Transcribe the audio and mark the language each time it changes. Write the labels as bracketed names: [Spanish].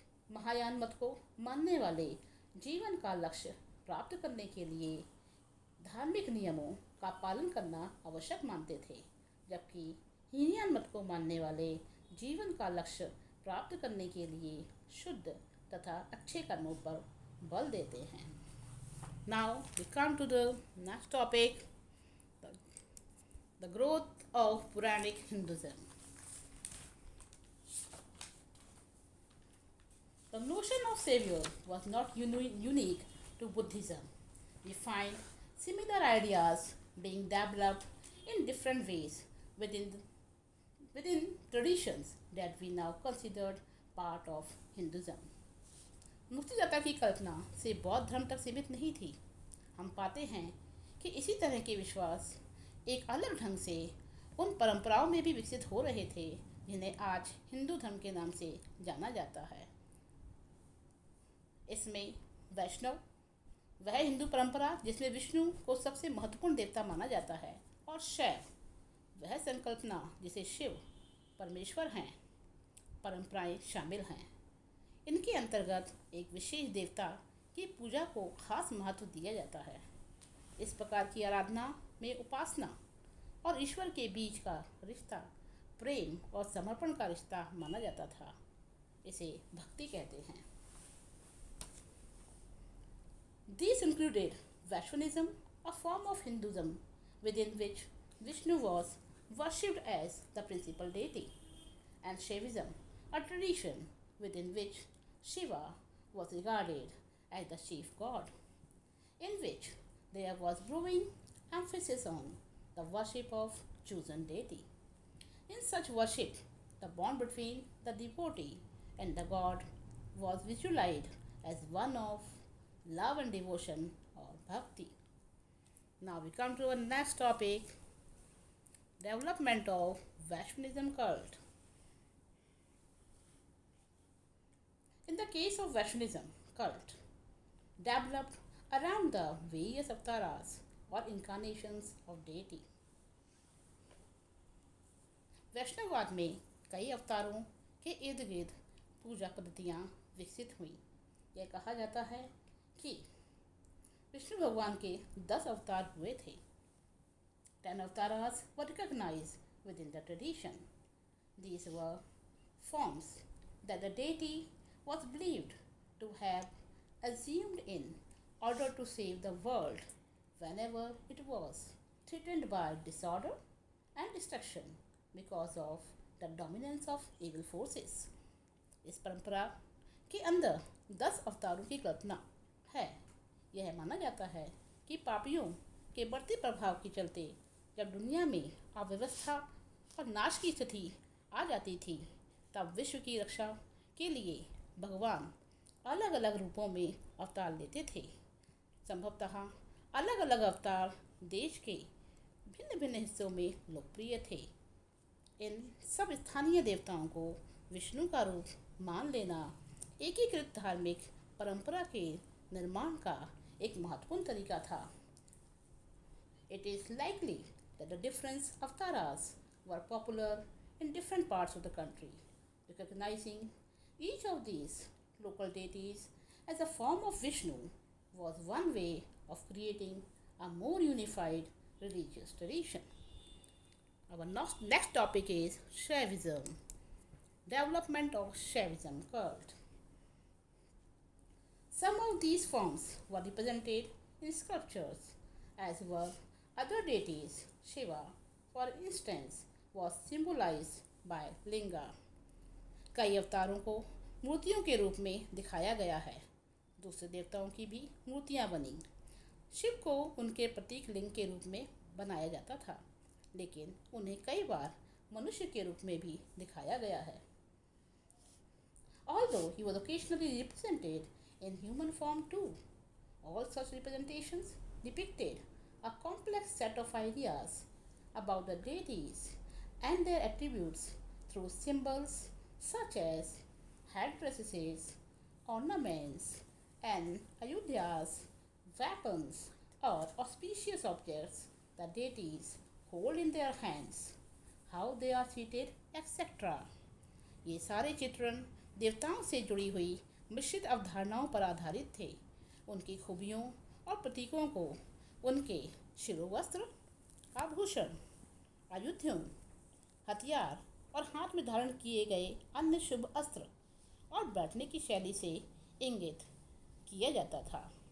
[Hindi] महायान मत को मानने वाले जीवन का लक्ष्य प्राप्त करने के लिए धार्मिक नियमों का पालन करना आवश्यक मानते थे, जबकि हीनयान मत को मानने वाले जीवन का लक्ष्य प्राप्त करने के लिए शुद्ध तथा अच्छे कर्मों पर बल देते हैं। [English] Now we come to the next topic, the growth of पौराणिक Hinduism. The notion of savior was not unique to Buddhism. We find similar ideas being developed in different ways within traditions that we now considered part of Hinduism. [Hindi] मुक्तिदाता की कल्पना से बौद्ध धर्म तक सीमित नहीं थी। हम पाते हैं कि इसी तरह के विश्वास एक अलग ढंग से उन परंपराओं में भी विकसित हो रहे थे जिन्हें आज हिंदू धर्म के नाम से जाना जाता है। इसमें वैष्णव, वह हिंदू परंपरा जिसमें विष्णु को सबसे महत्वपूर्ण देवता माना जाता है, और शैव, वह संकल्पना जिसे शिव परमेश्वर हैं, परंपराएं शामिल हैं। इनके अंतर्गत एक विशेष देवता की पूजा को खास महत्व दिया जाता है। इस प्रकार की आराधना में उपासना और ईश्वर के बीच का रिश्ता प्रेम और समर्पण का रिश्ता माना जाता था। इसे भक्ति कहते हैं। [English] These included Vaishnavism, a form of Hinduism within which Vishnu was worshipped as the principal deity, and Shaivism, a tradition within which Shiva was regarded as the chief god, in which there was growing emphasis on the worship of chosen deity. In such worship, the bond between the devotee and the god was visualized as one of love and devotion or bhakti. Now we come to our next topic, development of Vaishnavism cult. In the case of Vaishnavism cult, developed around the various avatars or incarnations of deity. [Hindi] वैष्णववाद में कई अवतारों के इर्द गिर्द पूजा पद्धतियाँ विकसित हुई। यह कहा जाता है कि विष्णु भगवान के 10 अवतार हुए थे। [English] 10 avatars were recognized within the tradition. These were forms that the deity was believed to have assumed in order to save the world whenever it was threatened by disorder and destruction because of the dominance of evil forces. [Hindi] इस परंपरा के अंदर 10 अवतारों की कल्पना है। यह माना जाता है कि पापियों के बढ़ते प्रभाव के चलते जब दुनिया में अव्यवस्था और नाश की स्थिति आ जाती थी, तब विश्व की रक्षा के लिए भगवान अलग अलग रूपों में अवतार लेते थे। संभवतः अलग अलग अवतार देश के भिन्न भिन्न हिस्सों में लोकप्रिय थे। इन सब स्थानीय देवताओं को विष्णु का रूप मान लेना एकीकृत धार्मिक परंपरा के निर्माण का एक महत्वपूर्ण तरीका था। [English] It is likely that the different avatars were popular in different parts of the country. Recognizing each of these local deities as a form of Vishnu was one way of creating a more unified religious tradition. Our next topic is Shaivism, development of Shaivism cult. Some of these forms were represented in sculptures, as were other deities. Shiva, for instance, was symbolized by linga. [Hindi] कई अवतारों को मूर्तियों के रूप में दिखाया गया है। दूसरे देवताओं की भी मूर्तियाँ बनी। शिव को उनके प्रतीक लिंग के रूप में बनाया जाता था, लेकिन उन्हें कई बार मनुष्य के रूप में भी दिखाया गया है। [English] Although he was occasionally represented in human form too, all such representations depicted a complex set of ideas about the deities and their attributes through symbols such as headdresses, ornaments, and ayodhyas, weapons, or auspicious objects the deities hold in their hands, how they are seated, etc. [Hindi] ये सारे चित्रण देवताओं से जुड़ी हुई मिश्रित अवधारणाओं पर आधारित थे। उनकी खूबियों और प्रतीकों को उनके शिरोवस्त्र, आभूषण, आयुधों, हथियार और हाथ में धारण किए गए अन्य शुभ अस्त्र और बैठने की शैली से इंगित किया जाता था।